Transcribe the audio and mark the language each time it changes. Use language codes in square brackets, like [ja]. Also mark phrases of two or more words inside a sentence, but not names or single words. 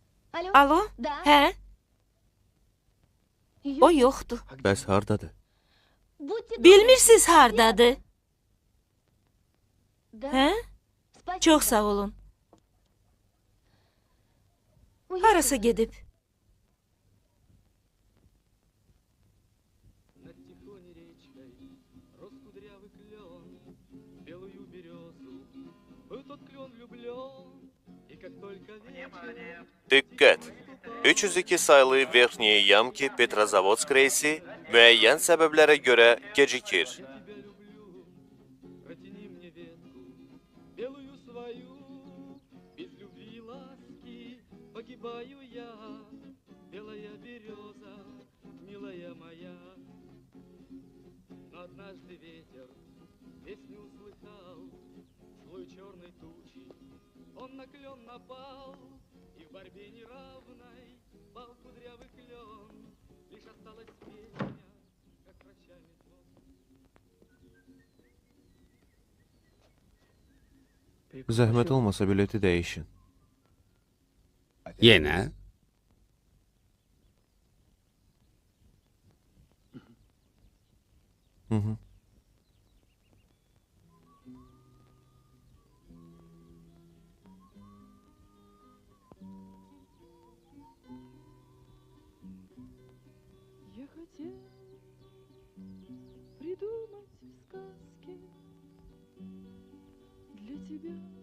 [az] Alo? Hə? O yoxdur. Bəs hardadır? Bilmirsiz hardadır? Hə? Çox sağ olun. Harasa gedib. [ru] Над Тихоней речкой рос кудрявый клен, белую березу. Был тот клен влюблен, и как только вечер [az] Diqqət! 302 sayılı Verxniye Yamki Petrozavodsk reysi müəyyən səbəblərə görə gecikir. [ru] тебя люблю, протяни мне ветку, белую свою, без любви и ласки погибаю я, белая береза, милая моя. Но однажды ветер песню услыхал, слой черной тучи, он на клен напал, и в борьбе неравной пал кудрявый клен, лишь осталась песня, как прощальный звон. [az] Zəhmət olmasa bileti dəyişin. Yenə? Hı -hı. [ru] Я хотел придумать сказки для тебя.